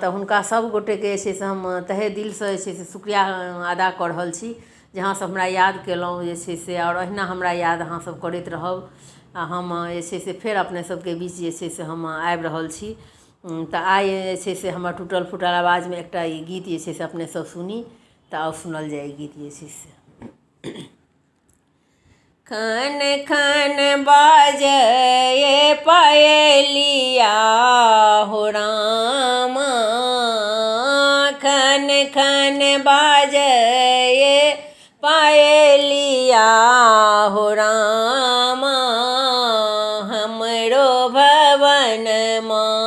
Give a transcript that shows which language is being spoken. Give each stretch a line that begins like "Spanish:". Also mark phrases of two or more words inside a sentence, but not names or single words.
Maithili: तऽ हुनका सब गोटेके जे छै से हम तहे दिलसँ जे छै से शुक्रिया अदा कऽ रहल छी जे अहाँ सब हमरा याद केलहुँ जे छै से, और अहिना हमरा याद अहाँ सब करैत रहब। आ हम जे छै से फेर अपने सबके बीच जे छै से हम आबि रहल छी। तऽ आइ जे छै से हमर टूटल फूटल आवाजमे एकटा ई गीत जे छै से अपने सब सुनी। तऽ आउ सुनल जाए गीत जे छै से। खन खन बाजय पायलिया हो रामा, खन खन बाजय पायलिया हो रामा, हमरो भवनमा,